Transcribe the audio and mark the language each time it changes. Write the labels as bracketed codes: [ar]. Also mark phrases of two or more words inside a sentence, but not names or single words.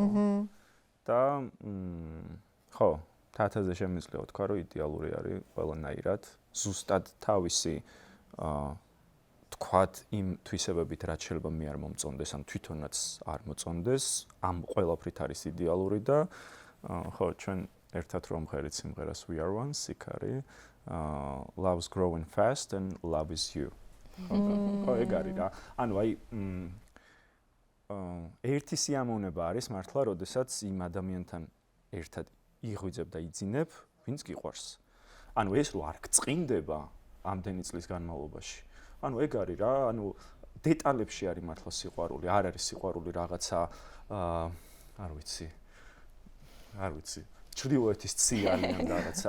[ka] და ხო, თათაზე შემიძლია ვთქვა, რომ იდეალური არის ყველანაირად, ზუსტად თავისი თქვათ იმ თვისებებით, რაც შეიძლება მე არ მომწონდეს, ან თვითონაც არ მოწონდეს, ამ ყველაფრით არის იდეალური და ხო, ჩვენ ერთად რომ მღერით სიმღერას [en] We Are One, [ka] იქ არის [en] Love's growing fast and love is you. [ka] ხო, ეგ არის რა. ანუ აი ერთი სიამოვნება არის მართლა, როდესაც იმ ადამიანთან ერთად იღვიძებ და იძინებ, ვინც გიყვარს. ანუ ეს რო არ გწყინდება ამდენი წლის განმავლობაში. ანუ ეგ არის რა, ანუ დეტალებში არის მართლა სიყვარული, არ არის სიყვარული რაღაცა არ ვიცი, ჩრდილოეთის ციანი ან რაღაცა.